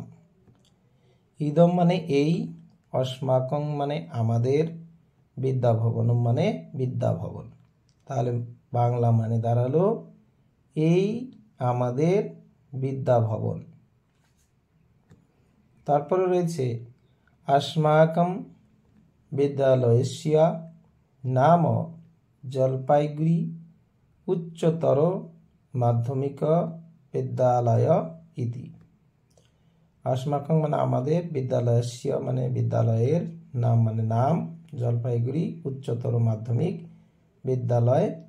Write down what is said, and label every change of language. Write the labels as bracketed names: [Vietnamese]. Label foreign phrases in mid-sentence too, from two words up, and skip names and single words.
[Bangla] ইদম মানে এই, অস্মাকং মানে আমাদের, [Sanskrit] বিদ্যা ভবনম [Bangla] মানে বিদ্যা ভবন। তাহলে বাংলা মানে দাঁড়ালো এই আমাদের বিদ্যা ভবন। তারপরে রয়েছে [Sanskrit] अस्माकं विद्यालयस्य नाम जलपाईगुड़ी उच्चतर माध्यमिक विद्यालय इति। [Bangla] অস্মাকং মানে আমাদের, বিদ্যালয়স্য মানে বিদ্যালয়ের, নাম মানে নাম, জলপাইগুড়ি উচ্চতর মাধ্যমিক বিদ্যালয়।